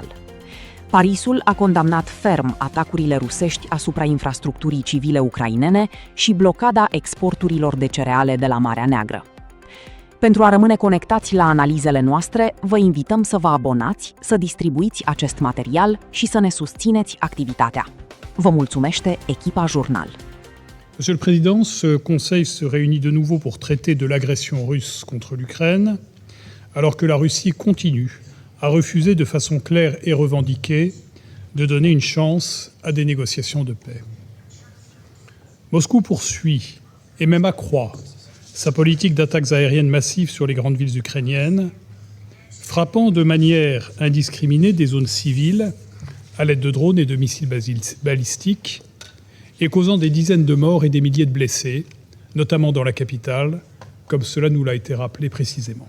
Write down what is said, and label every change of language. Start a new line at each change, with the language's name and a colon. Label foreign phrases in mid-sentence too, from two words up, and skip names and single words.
Romanian: Parisul a condamnat ferm atacurile rusești asupra infrastructurii civile ucrainene și blocada exporturilor de cereale de la Marea Neagră. Pentru a rămâne conectați la analizele noastre, vă invităm să vă abonați, să distribuiți acest material și să ne susțineți activitatea. Vă mulțumește echipa Jurnal.
French: Monsieur le Président, ce Conseil se réunit de nouveau pour traiter de l'agression russe contre l'Ukraine, alors que la Russie continue à refuser de façon claire et revendiquée de donner une chance à des négociations de paix. Moscou poursuit et même accroît sa politique d'attaques aériennes massives sur les grandes villes ukrainiennes, frappant de manière indiscriminée des zones civiles à l'aide de drones et de missiles balistiques et causant des dizaines de morts et des milliers de blessés, notamment dans la capitale, comme cela nous l'a été rappelé précisément.